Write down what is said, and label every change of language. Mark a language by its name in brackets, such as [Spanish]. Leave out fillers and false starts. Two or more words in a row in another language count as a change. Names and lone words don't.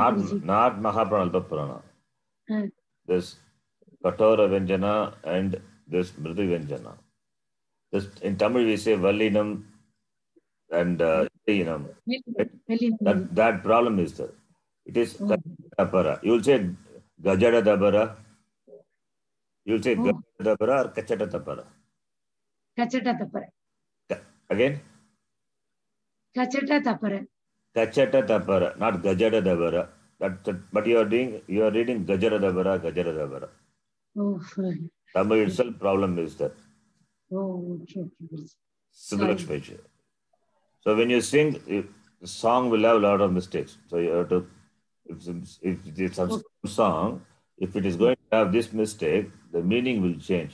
[English] Not Mahaprana, Alpaprana. This Katora Venjana and this Mridu Venjana. This, in Tamil we say Vallinam and Inam. That problem is there. It is Tapara. You will say Gajada Dabara. You will say Gajada Dabara or Kachata Tapara. Kachata Tapara. Again? Kachata Tapara. Kachata Tapara, not Gajada Dabara. But you are reading Gajara Dabara. Oh. Tamil itself problem is that. Oh, okay. So when you sing, the song will have a lot of mistakes. So you have to, if it's a song, if it is going to have this mistake, the meaning will change.